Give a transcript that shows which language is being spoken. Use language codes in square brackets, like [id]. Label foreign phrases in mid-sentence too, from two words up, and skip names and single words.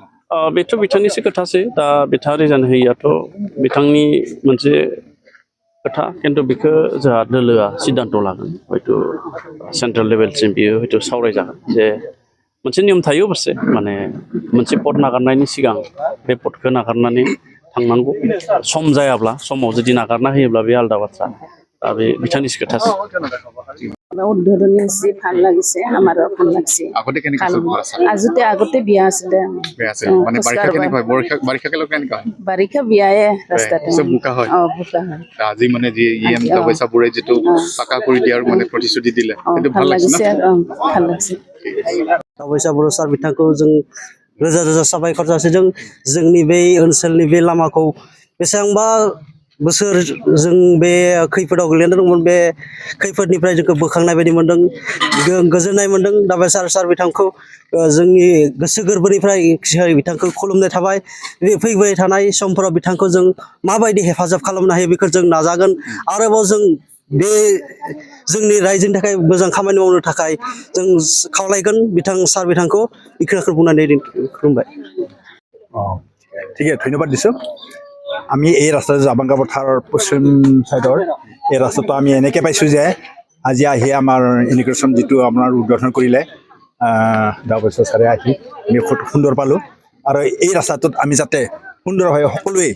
[brx] बेथ' बिथांनिसो खोथासै दा बिथाङा रिजाइन होयियाथ' बिथांनि मोनसे खोथा खिन्थु बेखौ जोंहा दोलोआ सिद्धान्त लागोन हयथ' सेन्ट्रेल लेभेलसिम बियो हयथ' सावरायजागोन जे मोनसे नियम थायो अबसे माने मोनसे पद नागारनायनि सिगां बे पदखौ नागारनानै थांनांगौ सम जायाब्ला समाव जुदि नागारना होयोब्ला बे आलादा बाथ्रा दा बे बिथांनिसो खोथासै [as] উদ্বোধনী হৈছে ভাল লাগিছে আমাৰো ভাল লাগিছে আগতে কেনেকৈ আছিল আগতে বিয়া আছিলে বেয়া আছিল মানে বাৰিষা কেনেকুৱা বাৰিষা কালত কেনেকুৱা বাৰিষা বিয়ায়ে ৰাস্তাটো চব বোকা হয় বোকা হয় আজি মানে যি ইএম পইচাবোৰে যিটো পাকা কৰি দিয়াৰ মানে প্ৰতিশ্ৰুতি দিলে সেইটো ভাল লাগিছে ভাল লাগিছে [brx] अबयस्से बर' सार बिथांखौ जों रोजा रोजा साबायखर जासिदों जोंनि बे ओनसोलनि बे लामाखौ बेसेबांबा बोसोर जों बे खैफोदाव गोग्लैना दंमोन बे खैफोदनिफ्राय जोंखौ बोखांनाय बायदि मोनदों गोजोननाय मोनदों दा बे सार बिथांखौ जोंनि गोसो गोरबोनिफ्राय बिथांखौ खुलुमनाय थाबाय फैबाय थानाय समफोराव बिथांखौ जों माबायदि हेफाजाब खालामनो हायो बेखौ जों नाजागोन आरोबाव जों बे जोंनि रायजोनि थाखाय मोजां खामानि मावनो थाखाय जों खावलायगोन सार बिथांखौ इखौ बुंनानै खुलुमबाय [as] ঠিক আছে ধন্যবাদ দিছোঁ আমি এই ৰাস্তাটো জাবাংগা পথাৰ পশ্চিম ছাইডৰ এই ৰাস্তাটো আমি এনেকৈ পাইছোঁ যে আজি আহি আমাৰ ইমিগ্ৰেশ্যন যিটো আপোনাৰ উদ্বোধন কৰিলে দাবছৰ ছাৰে আহি আমি খুব সুন্দৰ পালোঁ আৰু এই ৰাস্তাটোত আমি যাতে সুন্দৰভাৱে সকলোৱে